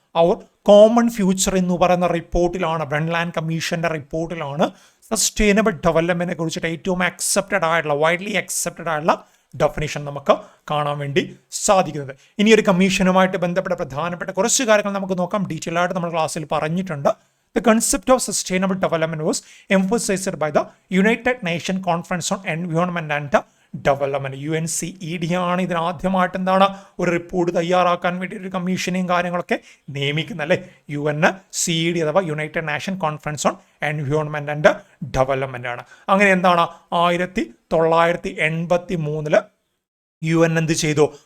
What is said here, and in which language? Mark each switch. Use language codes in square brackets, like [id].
[ml] അവർ common future എന്ന് പറയുന്ന റിപ്പോർട്ടിലാണ്, ബ്രണ്ട്ലാൻഡ് കമ്മീഷന്റെ റിപ്പോർട്ടിലാണ് സസ്റ്റൈനബിൾ ഡെവലപ്മെന്റിനെ കുറിച്ചിട്ട് ഏറ്റവും അക്സെപ്റ്റഡ് ആയിട്ടുള്ള വൈഡ്ലി അക്സെപ്റ്റഡ് ആയിട്ടുള്ള ഡെഫിനിഷൻ നമുക്ക് കാണാൻ വേണ്ടി സാധിക്കുന്നത്. ഇനി ഒരു കമ്മീഷനുമായിട്ട് ബന്ധപ്പെട്ട പ്രധാനപ്പെട്ട കുറച്ച് കാര്യങ്ങൾ നമുക്ക് നോക്കാം. ഡീറ്റെയിൽ ആയിട്ട് നമ്മൾ ക്ലാസ്സിൽ പറഞ്ഞിട്ടുണ്ട്. [en] The concept of sustainable development was emphasized by the United Nations Conference on Environment and Development. [ml] UNCED ആണ് ഇതിനാദ്യമായിട്ട് എന്താണ് ഒരു റിപ്പോർട്ട് തയ്യാറാക്കാൻ വേണ്ടി ഒരു കമ്മീഷനെയും കാര്യങ്ങളൊക്കെ നിയമിക്കുന്നത് അല്ലേ. UNCED അഥവാ United nation conference on environment and development ആണ്. അങ്ങനെ എന്താണ് 1983 UN എന്ത് ചെയ്തു?